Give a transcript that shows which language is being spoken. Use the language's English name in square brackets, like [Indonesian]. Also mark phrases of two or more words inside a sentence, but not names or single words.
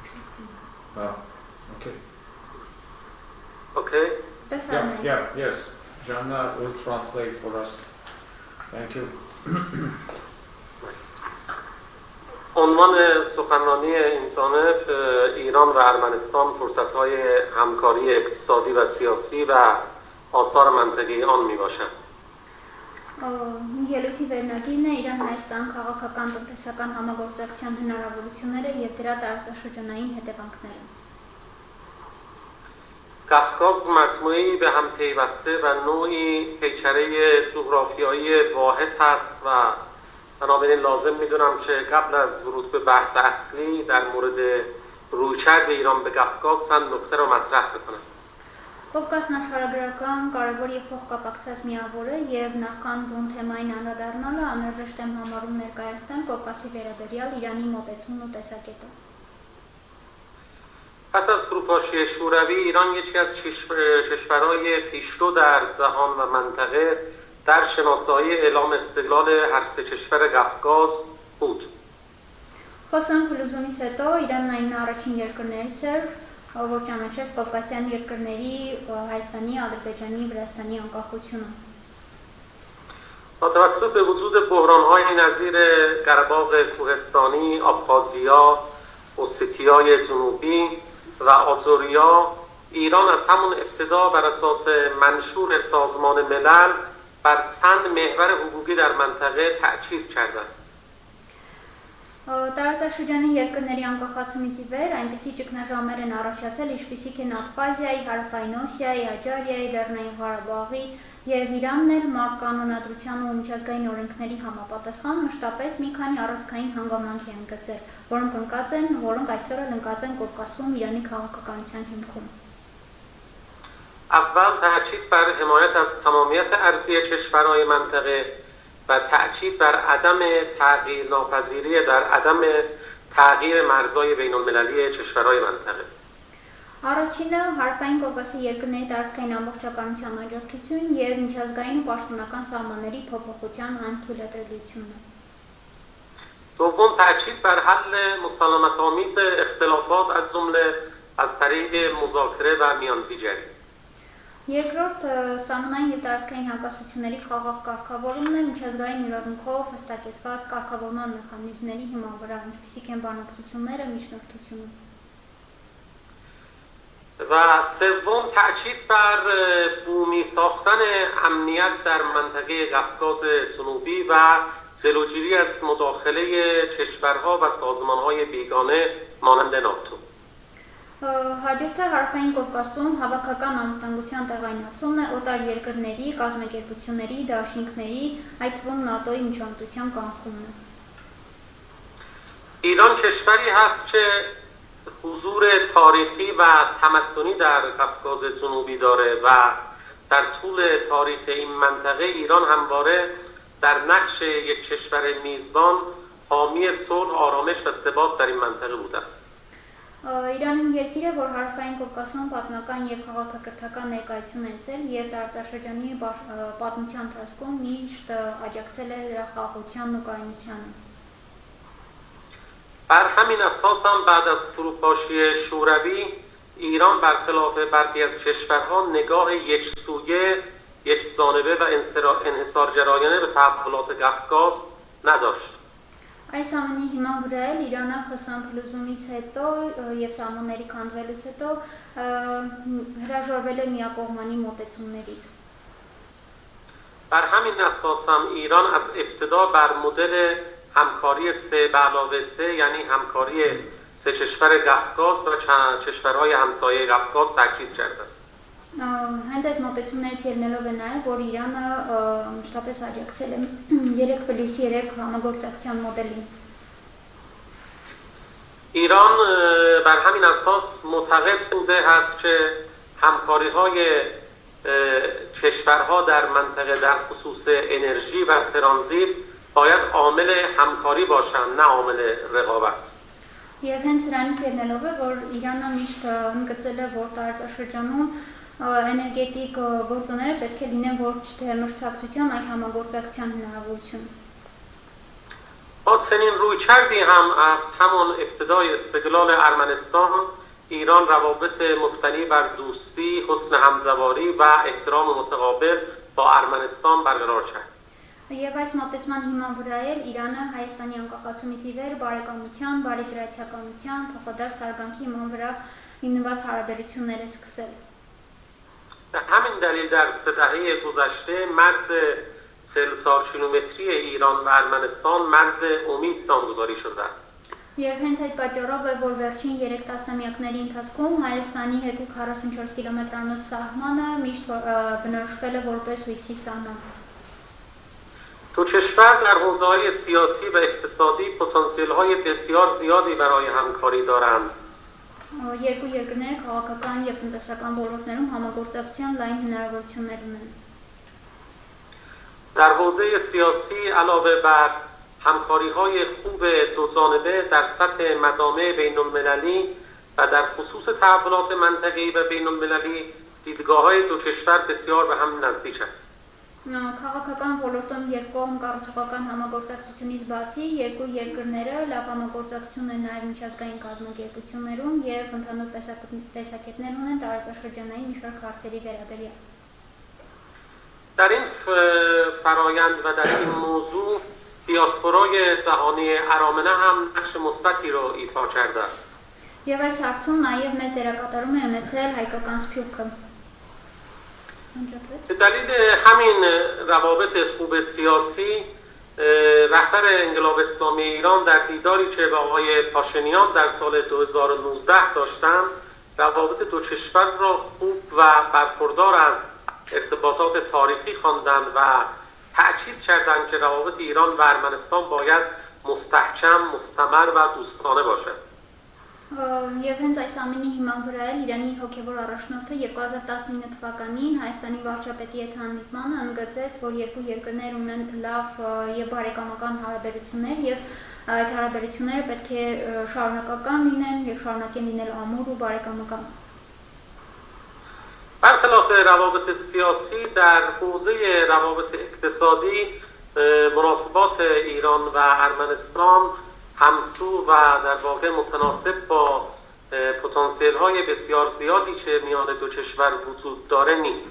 [English] Okay. Okay. Yeah, yes. Janna will translate for us. Thank you. [Persian] عنوان سخنرانی اینترنت ایران و ارمنستان فرصت‌های همکاری اقتصادی و سیاسی و آثار منطقی آن میباشد. [Armenian] Ելույթի վերնագիրն է Իրան-Հայաստան քաղաքական տնտեսական համագործակցության հնարավորությունները եւ դրա տարածաշրջանային հետևանքները։ [Persian] قفقاز مجموعه‌ای به هم پیوسته و نوعی پیکره جغرافیایی واحد هست و بنابراین لازم میدونم که قبل از ورود به بحث اصلی در مورد رویکرد ایران به قفقاز چند نکته را مطرح بکنم. [Armenian] Կովկասն աշխարհագրական կարևոր եւ փոխկապակցված միավոր է եւ նախքան բուն թեմային անդրադառնալը անհրաժեշտ եմ համարում ներկայացնել Կովկասի վերաբերյալ Իրանի մոտեցումն ու տեսակետը։ [Persian] پس از فروپاشی شوروی ایران یکی از کشورهای پیشرو در جهان و منطقه در شناسایی اعلام استقلال هر سه کشور قفقاز بود. [Armenian] Խոսան փլուզումից հետո Իրանն այն առաջին երկրներից էր, որ ճանաչեց Կովկասյան երկրների Հայաստանի, Ադրբեջանի, Վրաստանի անկախությունը։ [Persian] با توجه به وجود بحران‌های نظیر قره‌باغ کوهستانی، آبخازیا، اوستیای جنوبی و آجوریا، ایران از همون ابتدا بر اساس منشور سازمان ملل بر چند محور حقوقی در منطقه تأکید کرده است. [Armenian] Տարածաշրջանի երկրների անկախացումից ի վեր այնպիսի ճգնաժամեր են առաջացել, ինչպիսիք են Աբխազիայի, Հարավային Օսիայի, Աջարիայի, Լեռնային Ղարաբաղի եւ Իրանն էլ ՄԱԿ կանոնադրության ու միջազգային օրենքների համապատասխան մշտապես մի քանի առանցքային հանգամանք են գծել, որոնք այսօր էլ ընկած են Կովկասում Իրանի քաղաքականության հիմքում։ [Persian] اول تأکید بر حمایت از تمامیت ارضی کشورهای منطقه و تأکید بر عدم تغییر ناپذیری در عدم تغییر مرزهای بین المللی کشورهای منطقه. [Armenian] Առաջինը հարավային Կովկասի երկրների տարածքային ամբողջականության աջակցություն եւ միջազգային ու պաշտոնական սահմանների փոփոխության անթույլատրելիությունն է։ [Persian] دوم تأکید بر حل مسالمت‌آمیز اختلافات از جمله از طریق مذاکره و میانجیگری. [Armenian] Երկրորդ սահմանային եւ տարածքային հակասությունների խաղաղ կարգավորումն է միջազգային իրավունքով հստակեցված կարգավորման մեխանիզմների հիման վրա, ինչպիսիք են բանակցությունները, միջնորդությունը։ [Persian] و سوم تأکید بر بومی ساختن امنیت در منطقه قفقاز جنوبی و جلوگیری از مداخله کشورها و سازمانهای بیگانه مانند ناتو. [Armenian] Հաջորդը հարավային Կովկասում հավաքական անվտանգության տեղայնացումն է օտար երկրների, կազմակերպությունների, դաշինքների, այդ թվում ՆԱՏՕ-ի միջամտության կանխումն է։ [Persian] ایران کشوری هست که حضور تاریخی و تمدنی در قفقاز جنوبی داره و در طول تاریخ این منطقه ایران همواره در نقش یک کشور میزبان حامی صلح، آرامش و ثبات در این منطقه بوده است. [Armenian] Իրանը երկիր է, որ հարավային Կովկասում պատմական եւ քաղաքակրթական ներկայություն ունեցել եւ տարածաշրջանի պատմության ընթացքում միշտ աջակցել է դրա խաղաղությանն ու կայունությանը։ [Persian] بر همین اساس هم بعد از فروپاشی شوروی ایران برخلاف برخی از کشورها نگاه یکسویه، یکجانبه و انحصارگرایانه به تحولات قفقاز نداشت. [Armenian] Այս ամենի հիման վրա էլ Իրանը խսան փլուզումից հետո եւ սահմանների քանդվելուց հետո հրաժարվել է միակողմանի մոտեցումներից։ [Persian] بر همین اساس هم ایران از ابتدا بر مدل همکاری 3+3 یعنی همکاری سه کشور قفقاز و کشورهای همسایه قفقاز تاکید کرده است. [Armenian] Հենց այս մոտեցումներից ելնելով է նաև, որ Իրանը մշտապես աջակցել է 3+3 համագործակցության մոդելին։ [Persian] ایران بر همین اساس معتقد بوده است که همکاری‌های کشورها در منطقه در خصوص انرژی و ترانزیت باید عامل همکاری باشند نه عامل رقابت. [Armenian] Եվ հենց նրանից ելնելով է, որ Իրանը միշտ ընդգծել է, որ տարածաշրջանում էներգետիկ գործոնները պետք է լինեն ոչ թե մրցակցության, այլ համագործակցության հնարավորություն։ [Persian] با چنین رویکردی هم از همان ابتدای استقلال ارمنستان ایران روابط مبتنی بر دوستی، حسن همزواری و احترام متقابل با ارمنستان برقرار کرد. [Armenian] Եվ այս մոտեցման հիման վրա էլ Իրանը Հայաստանի անկախացումից ի վեր բարեկամության, բարեկրացիականության, փոխադարձ հարգանքի հիման վրա հիմնված հարաբերություններ է սկսել։ [Persian] به همین دلیل در 3 دهه گذشته مرز 4000 کیلومتری ایران و ارمنستان مرز امید نامگذاری شده است. [Armenian] Եվ հենց այդ պատճառով է, որ վերջին 3 տասնամյակների ընթացքում Հայաստանի հետ 44 կիլոմետրանոց սահմանը միշտ բնորոշվել է որպես հույսի սահման։ [Persian] دو کشور در حوزه‌های سیاسی و اقتصادی پتانسیل‌های بسیار زیادی برای همکاری دارند. [Armenian] Երկու երկրները քաղաքական եւ տնտեսական ոլորտներում համագործակցության լայն հնարավորություններ ունեն։ [Persian] در حوزه سیاسی علاوه بر همکاری‌های خوب دوجانبه در سطح مجامع بین‌المللی و در خصوص تحولات منطقه‌ای و بین‌المللی دیدگاه‌های دو کشور بسیار به هم نزدیک است. [Armenian] Քաղաքական ոլորտում երկկողմ կառուցողական համագործակցությունից բացի երկու երկրները լավ համագործակցություն են նաև միջազգային կազմակերպություններում եւ ընդհանուր տեսակետներ ունեն տարածաշրջանային մի շարք հարցերի վերաբերյալ։ [Persian] در این فرایند و در این موضوع دیاسپورای جهانی ارامنه هم نقش مثبتی رو ایفا کرده است. [Armenian] Եվ այս հարցում նաև մեծ դերակատարում է ունեցել հայկական սփյուռքը։ [Persian] به دلیل همین روابط خوب سیاسی رهبر انقلاب اسلامی ایران در دیداری که با آقای پاشینیان در سال 2019 داشتند روابط دو کشور را خوب و برخوردار از ارتباطات تاریخی خواندند و تأکید کردند که روابط ایران و ارمنستان باید مستحکم، مستمر و دوستانه باشد. [Armenian] Եվ հենց այս ամենի հիման վրա էլ Իրանի հոգևոր առաջնորդը 2019 թվականին Հայաստանի վարչապետի հետ հանդիպմանը ընդգծեց, որ երկու երկրներ ունեն լավ եւ բարեկամական հարաբերություններ եւ այդ հարաբերությունները պետք է շարունակական լինեն եւ շարունակեն լինել ամուր ու բարեկամական։ [Persian] برخلاف روابط سیاسی در حوزه روابط اقتصادی مناسبات ایران و ارمنستان همسو و در واقع متناسب با پتانسیل‌های بسیار زیادی که میان دو کشور وجود داره نیست.